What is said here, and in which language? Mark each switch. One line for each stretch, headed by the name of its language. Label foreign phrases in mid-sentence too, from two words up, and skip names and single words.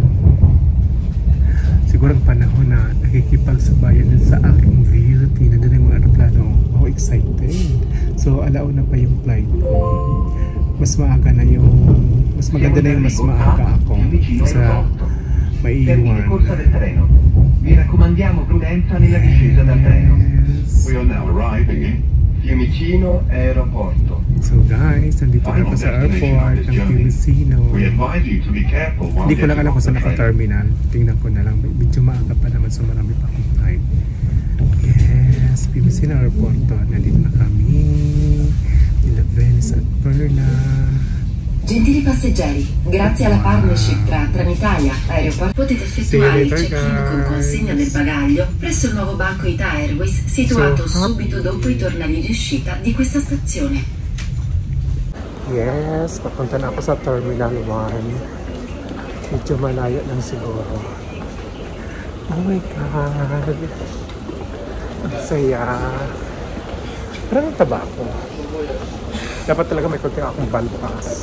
Filipino: Siguro ang panahon na nakikipagsabayan din sa aking beauty. Nandun yung mga aeroplano. Wow, excited. So alauna pa yung flight ko. Mas maaga na yung mas maganda na yung mas maaga ako sa maiiwan.
Italian: Vi raccomandiamo prudenza nella discesa dal treno.
English: We are now arriving in Fiumicino Aeroporto.
Filipino: So guys, nandito na ako sa airport ng Fiumicino.
English: We advise you to be careful while
Filipino: Hindi ko lang alam kung saan naka-terminal. Tingnan ko na lang. Medyo maaga pa naman, so marami pa akong time. Yes, Fiumicino Aeroporto. Nandito na kami. Nila Venice at Perla.
Italian: Gentili passeggeri, grazie alla partnership tra Trenitalia e Aeroporto potete effettuare il check-in con consegna del bagaglio presso il nuovo banco Ita Airways situato subito dopo i tornelli di uscita di questa stazione.
Filipino: Yes, papunta na ako sa Terminal 1. Medyo malayo lang siguro.
English: Oh my God!
Filipino: Ang saya! Parang taba ako. Dapat talaga may konti akong balbas.